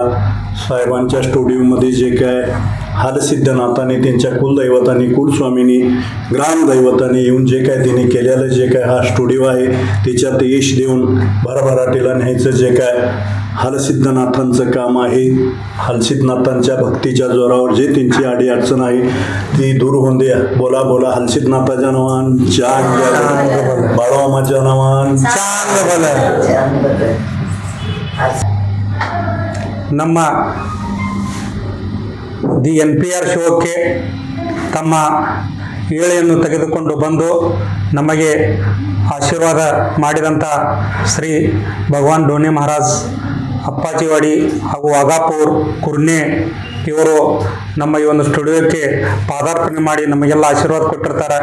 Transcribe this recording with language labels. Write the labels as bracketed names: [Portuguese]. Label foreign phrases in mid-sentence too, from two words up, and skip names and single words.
[Marathi] साहेबांच्या स्टुडिओमध्ये जे काय हालसिद्धनाथाने त्यांच्या कुलदैवतांनी कुलस्वामींनी ग्रामदैवतांनी येऊन जे काय त्यांनी केलेलं जे काय हा स्टुडिओ आहे त्याच्यात यश देऊन भरभराटीला न्यायचं जे काय हालसिद्धनाथांचं काम आहे. हालसिद्धनाथांच्या भक्तीच्या जोरावर जे त्यांची अडीअडचण आहे ती दूर होऊन द्या. बोला बोला हालसिद्धनाथाच्या नावान चांग बाळोमाच्या नावान चांग बोला. [Kannada] ನಮ್ಮ ದಿ NPR ಶೋಕ್ಕೆ ತಮ್ಮ ಏಳೆಯನ್ನು ತೆಗೆದುಕೊಂಡು ಬಂದು ನಮಗೆ ಆಶೀರ್ವಾದ ಮಾಡಿದಂಥ ಶ್ರೀ ಭಗವಾನ್ ಡೋನೆ ಮಹಾರಾಜ್ ಅಪ್ಪಾಚಿವಾಡಿ ಹಾಗೂ ವಾಘಾಪುರ್ ಕುರ್ನೆ ಇವರು ನಮ್ಮ ಈ ಒಂದು ಸ್ಟುಡಿಯೋಕ್ಕೆ ಪಾದಾರ್ಪಣೆ ಮಾಡಿ ನಮಗೆಲ್ಲ ಆಶೀರ್ವಾದ ಕೊಟ್ಟಿರ್ತಾರೆ.